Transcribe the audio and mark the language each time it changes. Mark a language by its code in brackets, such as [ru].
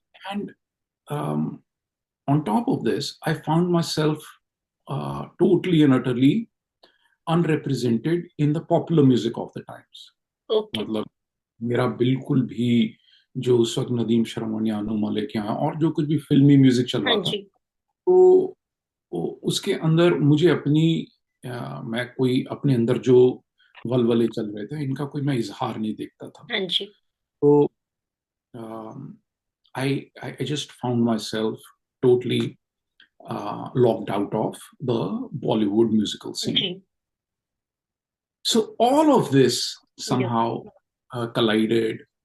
[en] And um, on top of this, I found myself totally and utterly unrepresented in the popular music of the times. Okay. [hi] मतलब मेरा बिल्कुल भी जो उस वक्त नदीम श्रवण या अनु मलिक या और जो कुछ भी फिल्मी म्यूजिक चल हाँ रहा था, जी। तो उसके अंदर मुझे अपनी मैं कोई अपने अंदर जो वलवले चल रहे थे इनका कोई मैं इजहार नहीं देखता था। हाँ जी। [en] तो I just found myself totally locked out of the Bollywood musical scene. [hi] Ji. [en] So all of this या। somehow collided